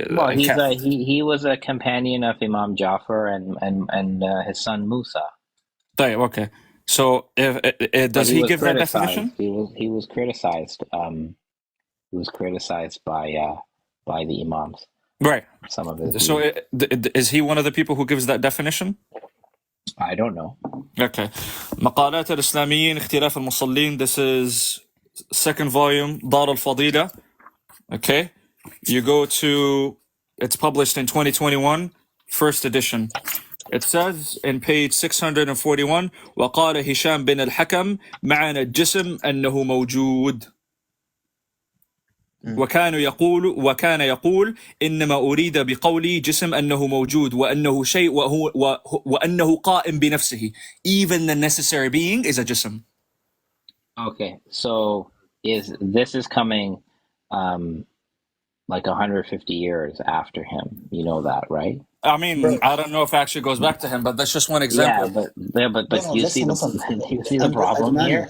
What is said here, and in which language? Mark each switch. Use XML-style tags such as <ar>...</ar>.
<en>well, he was a companion of Imam Jafar and his son Musa. طيب, okay. So does he give that definition? He was criticized. He was criticized by the imams. Right. Some of his So views. is he one of the people who gives that definition? I don't know. Okay.</en> <ar>مقالات الإسلاميين اختلاف المصلين.</ar> <en>This is second volume, دار الفضيلة. Okay. You go to, it's published in 2021, first edition. It says in page 641,</en> <ar>وقال هشام بن الحكم معنى الجسم أنه موجود. وكان يقول إنما أريد بقولي جسم أنه موجود وأنه شيء وأنه قائم بنفسه.</ar> <en>Even the necessary being is a جسم. Okay, so this is coming like 150 years after him. You know that, right? I mean, I don't know if it actually goes back to him, but that's just one example. But you see the problem here?</en>